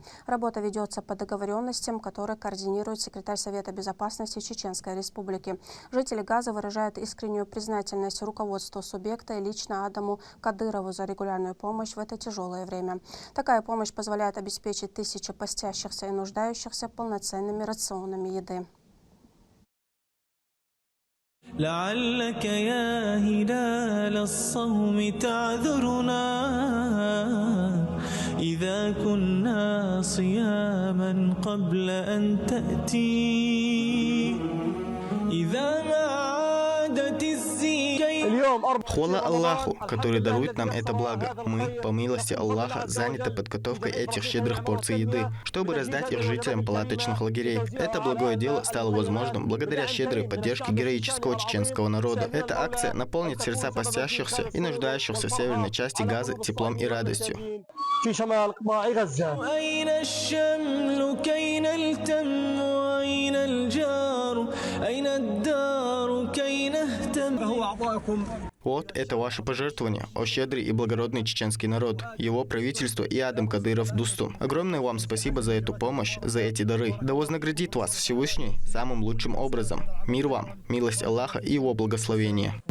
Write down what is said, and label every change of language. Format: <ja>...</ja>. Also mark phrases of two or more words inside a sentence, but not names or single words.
<ru>Работа ведется по договоренностям, которые координирует секретарь Совета безопасности Чеченской Республики. Жители Газа выражают искреннюю признательность руководству субъекта и лично Адаму Кадырову за регулярную помощь в это тяжелое время. Такая помощь позволяет обеспечить тысячи постящихся и нуждающихся полноценными рационами еды.</ru> <ar>لعلك يا هلال الصوم تعذرنا إذا كنا صياما قبل أن تأتي إذا ما عادت الزين.</ar> <ru>Хвала Аллаху, который дарует нам это благо. Мы, по милости Аллаха, заняты подготовкой этих щедрых порций еды, чтобы раздать их жителям палаточных лагерей. Это благое дело стало возможным благодаря щедрой поддержке героического чеченского народа. Эта акция наполнит сердца постящихся и нуждающихся в северной части Газы теплом и радостью.</ru> <ar>أين الشمل كي نلتم وأين الجار أين الدار كي نهتم.</ar> <ru>Вот это ваше пожертвование, о щедрый и благородный чеченский народ, его правительство и Адем Кадыров Дустум. Огромное вам спасибо за эту помощь, за эти дары. Да вознаградит вас Всевышний самым лучшим образом. Мир вам, милость Аллаха и его благословение.</ru>